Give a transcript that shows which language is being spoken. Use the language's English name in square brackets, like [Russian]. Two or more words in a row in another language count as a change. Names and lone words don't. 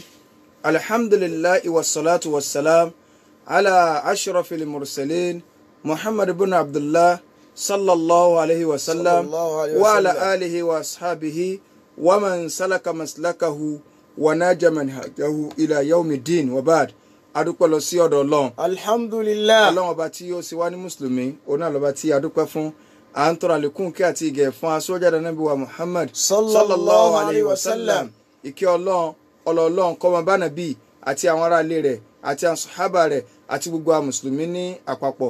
[Arabic] الحمد لله والصلاة والسلام على أشرف المرسلين محمد بن عبد الله صلى الله عليه وسلم وعلى آله وأصحابه ومن سلك مسلكه وناج منهجه إلى يوم الدين وبعد. [Yoruba] adúpẹ́ lọ sí ọ̀dọ̀ Ọlọ́run. alhamdulillah. Ọlọ́run ọba tí ó sì wá ní mùsùlùmí òun náà lọ́ba tí adúpẹ́ fún. À ń tọrọ àlékún kí àti ìgẹ̀ fún aṣọ́jáde Ànábì wa Muhammad [Arabic] صلى الله عليه وسلم. [Yoruba] Ìkẹ́ Ọlọ́run Ọlọ́run kó máa bá Ànábì àti àwọn ará ilé rẹ̀ àti àwọn sàhábà rẹ̀ àti gbogbo àwọn mùsùlùmí ní àpapọ̀.